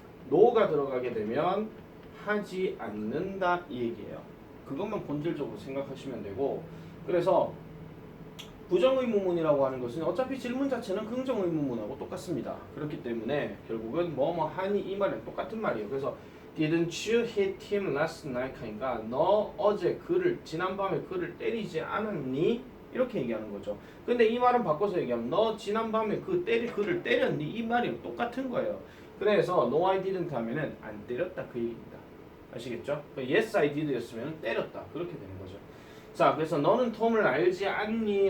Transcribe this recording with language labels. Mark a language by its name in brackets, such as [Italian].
[Korean] no가 들어가게 되면 하지 않는다 이 얘기예요. 그것만 본질적으로 생각하시면 되고 그래서 부정의문문이라고 하는 것은 어차피 질문 자체는 긍정의문문하고 똑같습니다. 그렇기 때문에 결국은 뭐뭐 하니 이 말은 똑같은 말이에요. [English] 그래서 Didn't you hit him last night? [Korean] 하니까 너 어제 지난밤에 그를 때리지 않았니? 이렇게 얘기하는 거죠. 근데 이 말은 바꿔서 얘기하면 너 지난밤에 그를 때렸니? 이 말이 똑같은 거예요. 그래서 [English] No I didn't [Korean] 하면은 안 때렸다 그 얘기입니다. 아시겠죠? [English] Yes I did [Korean] 였으면 때렸다 그렇게 되는 거죠. 자, 그래서 너는 톰을 알지 않니?